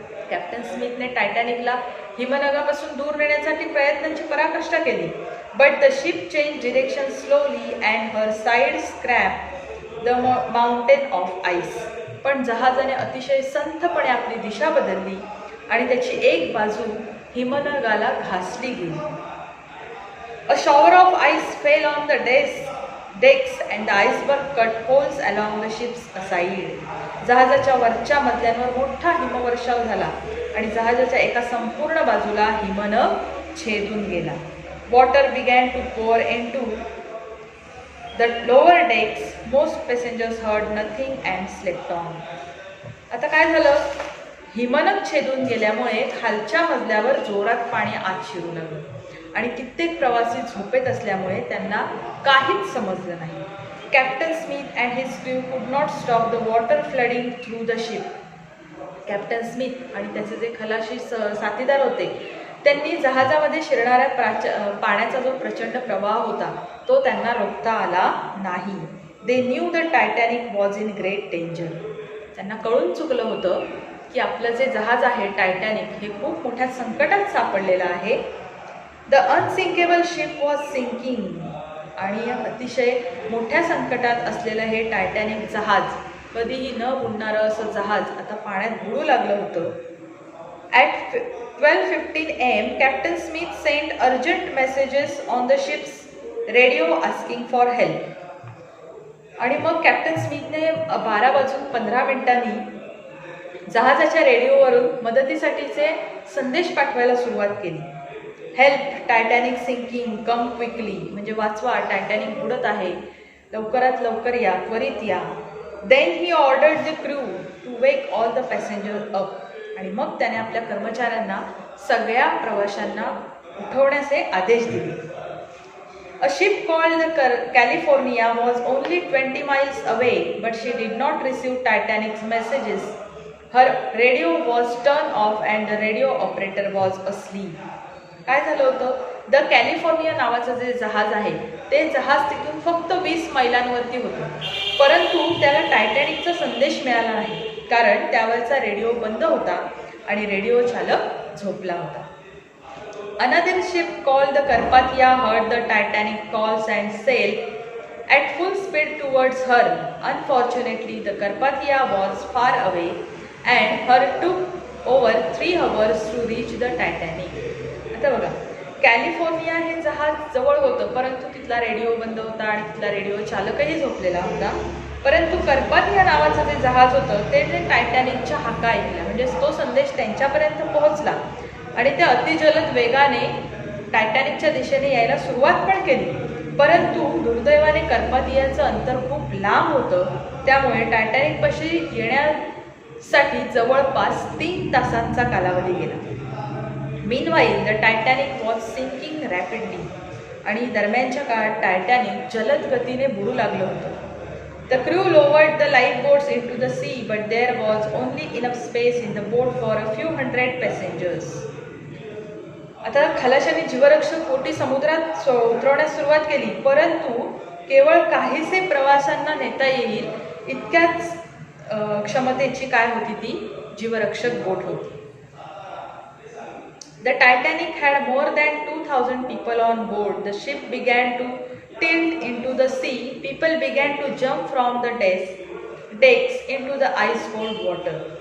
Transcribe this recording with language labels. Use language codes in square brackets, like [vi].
[mr] Captain स्मिथने टायटॅनिकला हिमनगापासून दूर नेण्यासाठी प्रयत्नांची पराकाष्ठा केली. [en] But the ship change direction slowly and her side scrap the mountain of ice. [mr] पण जहाजाने अतिशय संथपणे आपली दिशा बदलली आणि त्याची एक बाजू हिमनगाला घासली गेली. [en] A shower of ice fell on the decks and the iceberg cut holes along the ship's side. [mr] जहाजाच्या वरच्या मजल्यांवर मोठा हिमवर्षाव झाला आणि जहाजाच्या एका संपूर्ण बाजूला हिमनग छेदून गेला. [en] Water began to pour into the lower decks. Most passengers heard nothing and slept on. [mr] आता काय झालं? हिमनग छेदून गेल्यामुळे खालच्या मजल्यावर जोरात पाणी आत शिरू लागलं आणि कित्येक प्रवासी झोपेत असल्यामुळे त्यांना काहीच समजलं नाही. [en] Captain Smith and his crew could not stop the water flooding through the ship. [mr] Captain Smith आणि त्याचे जे खलाशी साथीदार होते त्यांनी जहाजामध्ये शिरणाऱ्या पाण्याचा जो प्रचंड प्रवाह होता तो त्यांना रोखता आला नाही. [en] They knew the Titanic was in great danger. [mr] त्यांना कळून चुकलं होतं की आपलं जे जहाज आहे टायटॅनिक हे खूप मोठ्या संकटात सापडलेलं आहे. [en] The unsinkable ship was sinking. [mr] आणि अतिशय मोठ्या संकटात असलेलं हे टायटॅनिक जहाज, कधीही न बुडणारं असं जहाज आता पाण्यात बुडू लागलं होतं. [en] At 12:15 AM Captain Smith sent urgent messages on the ship's radio asking for help. [mr] आणि मग कॅप्टन स्मिथने 12:15 जहाजाच्या रेडिओवरून मदतीसाठीचे संदेश पाठवायला सुरुवात केली. [en] help, Titanic sinking, come quickly, [mr] म्हणजे वाचवा, टायटॅनिक बुडत आहे, लवकरात लवकर या, त्वरित या. [en] Then he ordered the crew to wake all the passenger up. [mr] आणि मग त्याने आपल्या कर्मचाऱ्यांना सगळ्या प्रवाशांना उठवण्याचे आदेश दिले. [en] A ship called the California was only 20 miles away, but she did not receive Titanic's messages. Her radio was turned off and the radio operator was asleep. [mr] काय झालं होतं? द कॅलिफोर्निया नावाचं जे जहाज आहे ते जहाज तिथून फक्त 20 मैलांवरती होतं, परंतु त्याला टायटॅनिकचा संदेश मिळाला नाही कारण त्यावरचा रेडिओ बंद होता आणि रेडिओ चालक झोपला होता. [en] Another ship called the Carpathia heard the Titanic calls and sailed at full speed towards her. Unfortunately, the Carpathia was far away and her took over 3 hours to reach the Titanic. [mr] आता बघा, California हे जहाज जवळ होतं परंतु तिथला radio बंद होता आणि तिथला रेडिओ चालकही झोपलेला होता. परंतु कार्पाथिया नावाचं जे जहाज होतं ते टायटॅनिकच्या हाका ऐकल्या, म्हणजे तो संदेश त्यांच्यापर्यंत पोहोचला आणि ते अतिजलद वेगाने टायटॅनिकच्या दिशेने यायला सुरुवात पण केली. परंतु दुर्दैवाने कार्पाथियाचं अंतर खूप लांब होतं, त्यामुळे टायटॅनिकपाशी येण्यासाठी जवळपास 3 तासांचा कालावधी गेला. [en] Meanwhile the Titanic was sinking rapidly. [mr] आणि दरम्यानच्या काळात टायटॅनिक जलद गतीने बुडू लागलं होतं. [en] The crew lowered the life boats in to the sea but there was only enough space in the boat for a few hundred passengers. [mr] आता खलाशांनी जीवरक्षक बोटी समुद्रात उतरवण्यास सुरुवात केली, परंतु केवळ काहीसे प्रवाशांना नेता येईल इतक्याच क्षमतेची काय होती ती जीवरक्षक बोट होती. [en] The Titanic had more than 2,000 people on board. The ship began to tilt into the sea. People began to jump from the decks into the ice-cold water.